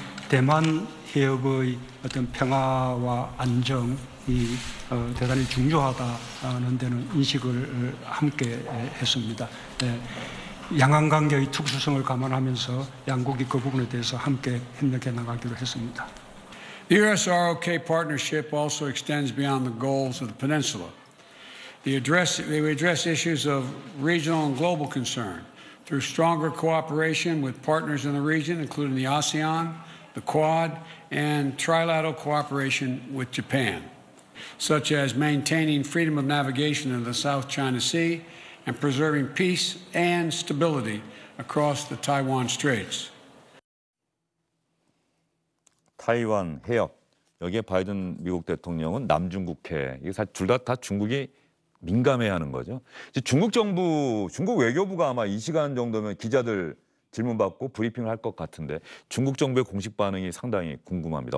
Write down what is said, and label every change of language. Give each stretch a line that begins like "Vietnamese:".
Korean: 대만 해협의 어떤 평화와 안정이 대단히 중요하다는 데는 인식을 함께 했습니다. 양안 관계의 특수성을 감안하면서 양국이 그 부분에 대해서 함께 협력해 나가기로 했습니다.
English: The U.S.-ROK partnership also extends beyond the goals of the peninsula. They address issues of regional and global concern through stronger cooperation with partners in the region, including the ASEAN, the Quad, and trilateral cooperation with Japan, such as maintaining freedom of navigation in the South China Sea and preserving peace and stability across the Taiwan Straits.
Korean: 타이완 해협, 여기에 바이든 미국 대통령은 남중국해, 이게 사실 둘 다 중국이 민감해하는 거죠. 이제 중국 정부, 중국 외교부가 아마 이 시간 정도면 기자들 질문받고 브리핑을 할 것 같은데 중국 정부의 공식 반응이 상당히 궁금합니다.